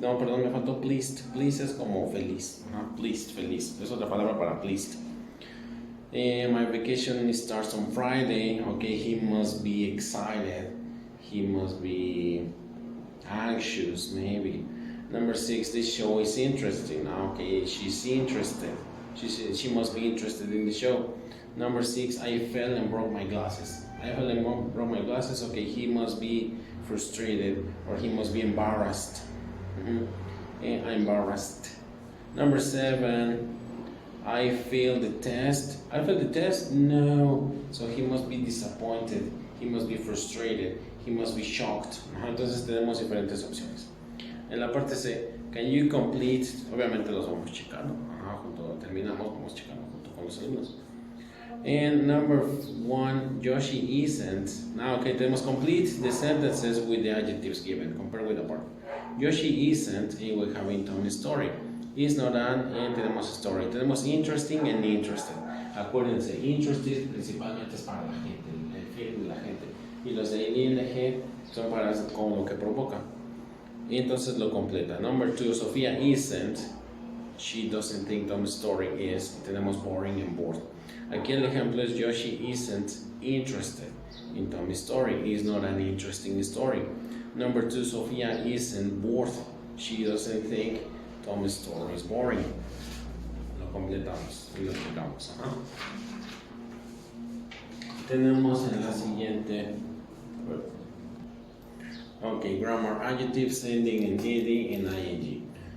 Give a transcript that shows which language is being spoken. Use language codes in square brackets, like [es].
[es] No, perdón, me faltó pleased. Pleased es como feliz. Pleased, feliz. Es otra palabra para pleased. [en] My vacation starts on Friday. Okay, he must be excited. He must be anxious, maybe. Number 6, this show is interesting. Okay, she's interested. She must be interested in the show. Number 6, I fell and broke my glasses. I fell and broke my glasses. Okay, he must be frustrated or he must be embarrassed. Embarrassed. Number 7, I failed the test. I failed the test? No. So he must be disappointed. He must be frustrated. He must be shocked. [es] Entonces tenemos diferentes opciones. En la parte C, [en] can you complete? [es] Obviamente los vamos checando. Terminamos, vamos checando junto con los alumnos. [en] And number 1, Yoshi isn't. Now, okay, tenemos complete the sentences with the adjectives given. Compare with the part. Yoshi isn't, and we have in Tommy's story. Is not an, and tenemos story. Tenemos interesting and interested. [es] Acuérdense, interested principalmente es para la gente, el feeling de la gente. Y los de ing son para con lo que provoca. Y entonces lo completa. [en] Number 2, Sofía isn't. She doesn't think Tommy's story is. Tenemos boring and bored. [es] Aquí el ejemplo es [en] Yoshi isn't interested in Tommy's story. It's not an interesting story. Number 2, Sofía isn't bored. She doesn't think Tommy's story is boring. [es] Lo completamos y lo checamos. Tenemos en la siguiente. [en] Ok, grammar, adjectives ending in ed and ing.